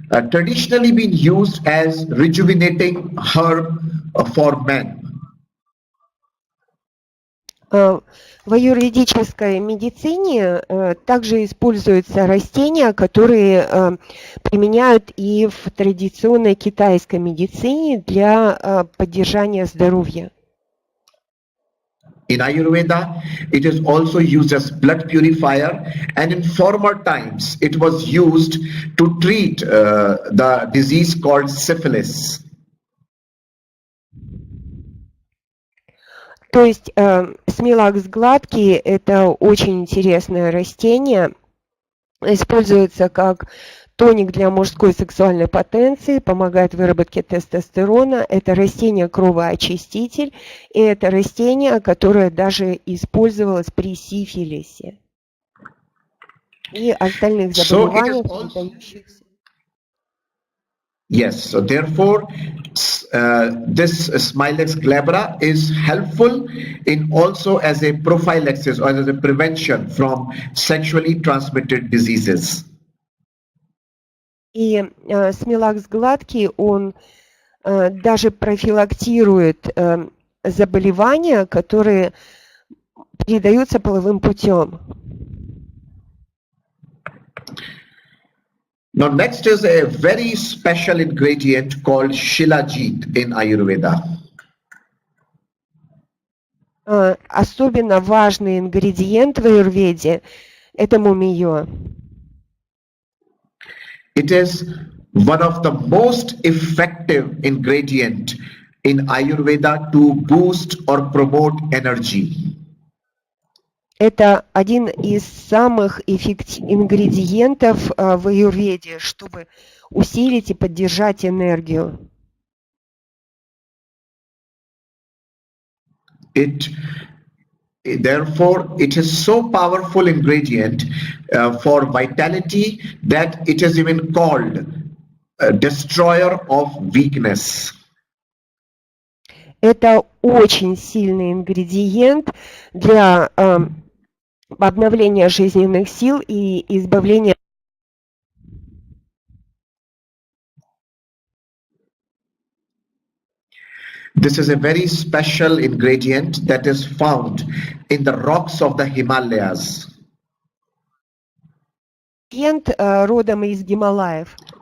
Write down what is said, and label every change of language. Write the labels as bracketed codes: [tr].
[en] Traditionally been used as rejuvenating herb for men. [ru] В аюрведической медицине также используются растения, которые применяют и в традиционной китайской медицине для поддержания здоровья. [en] In Ayurveda, it is also used as blood purifier, and in former times it was used to treat the disease called syphilis. [ru] То есть смилакс гладкий – это очень интересное растение, используется как тоник для мужской сексуальной потенции, помогает выработке тестостерона. Это растение-кровоочиститель, и это растение, которое даже использовалось при сифилисе и остальных заболеваниях, передающихся. [en] Yes, so therefore, this Smilex glabra is helpful in also as a prophylaxis or as a prevention from sexually transmitted diseases. [ru] И смилакс гладкий, он даже профилактирует заболевания, которые передаются половым путем. [en] Now next is a very special ingredient called Shilajit in Ayurveda. [ru] Особенно важный ингредиент в аюрведе – это мумиё. [en] It is one of the most effective ingredient in Ayurveda to boost or promote energy. [ru] Это один из самых ингредиентов в аюрведе, чтобы усилить и поддержать энергию. [en] Therefore, it is so powerful ingredient for vitality that it is even called a destroyer of weakness. [ru] Это очень сильный ингредиент для обновления жизненных сил и избавления. [en] This is a very special ingredient that is found in the rocks of the Himalayas. [ru] Ингредиент родом из Гималаев.